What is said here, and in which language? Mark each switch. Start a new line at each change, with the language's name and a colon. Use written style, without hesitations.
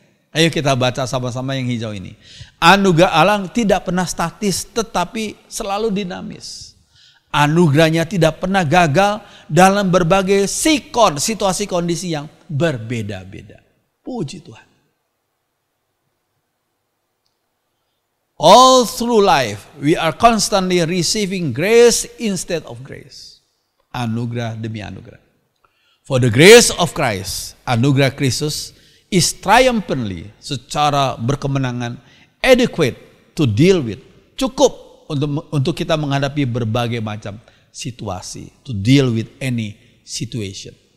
Indonesian: Ayo kita baca sama-sama yang hijau ini. Anugerah Allah tidak pernah statis, tetapi selalu dinamis. Anugerahnya tidak pernah gagal dalam berbagai sikon, situasi kondisi yang berbeda-beda. Puji Tuhan.
English: All through life, we are constantly receiving grace instead of grace.
Indonesian: Anugerah demi anugerah.
English: For the grace of Christ,
Indonesian: anugerah Kristus,
English: is triumphantly,
Indonesian: secara berkemenangan,
English: adequate to deal with.
Indonesian: Cukup untuk kita menghadapi berbagai macam situasi.
English: To deal with any situation.